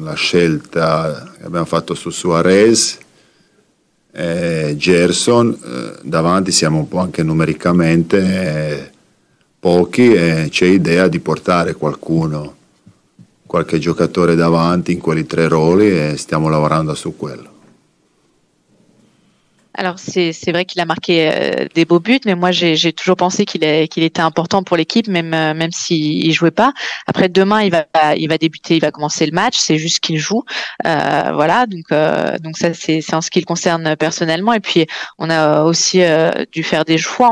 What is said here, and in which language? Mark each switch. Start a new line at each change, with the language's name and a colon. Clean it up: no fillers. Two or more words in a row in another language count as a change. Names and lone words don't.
Italian: la scelta che abbiamo fatto su Suarez e Gerson, davanti siamo un po' anche numericamente pochi e c'è idea di portare qualche giocatore davanti in quelli 3 ruoli et stiamo lavorando su quello.
French: Alors c'est vrai qu'il a marqué des beaux buts, mais moi j'ai toujours pensé qu'il était important pour l'équipe, même s'il jouait pas. Après demain il va débuter, il va commencer le match, c'est juste qu'il joue, voilà. Donc ça c'est en ce qui le concerne personnellement. Et puis on a aussi dû faire des choix.